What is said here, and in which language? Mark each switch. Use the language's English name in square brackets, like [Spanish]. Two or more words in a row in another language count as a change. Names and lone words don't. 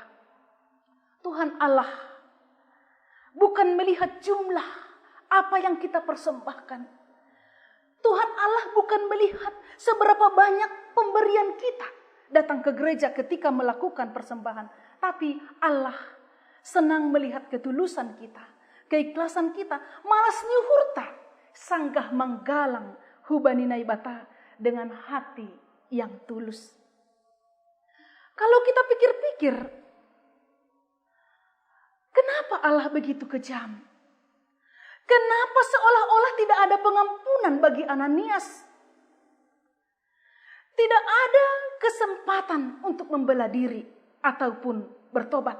[Indonesian] Tuhan Allah bukan melihat jumlah apa yang kita persembahkan. Tuhan Allah bukan melihat seberapa banyak pemberian kita datang ke gereja ketika melakukan persembahan. Tapi Allah senang melihat ketulusan kita, keikhlasan kita. [Batak Simalungun] Malas nyuhurta, sanggah manggalang hubani naibata [Indonesian] dengan hati yang tulus. Kalau kita pikir-pikir, kenapa Allah begitu kejam? Kenapa seolah-olah tidak ada pengampunan bagi Ananias? Tidak ada kesempatan untuk membela diri ataupun bertobat.